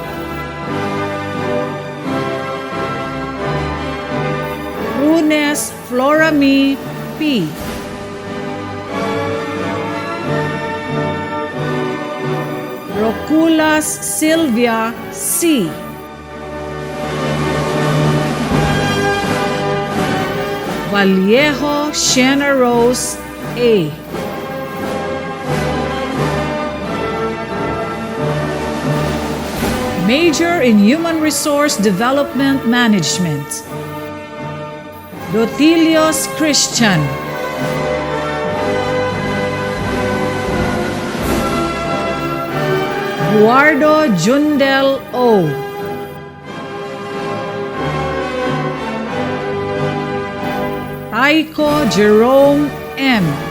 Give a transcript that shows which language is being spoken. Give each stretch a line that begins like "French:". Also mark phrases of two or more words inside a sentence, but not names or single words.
English: Runes Florami P. Roculas Silvia C. Vallejo Shanna Rose A. Major in Human Resource Development Management. Dotilios Christian. Guardo Jundel O. Taiko Jerome M.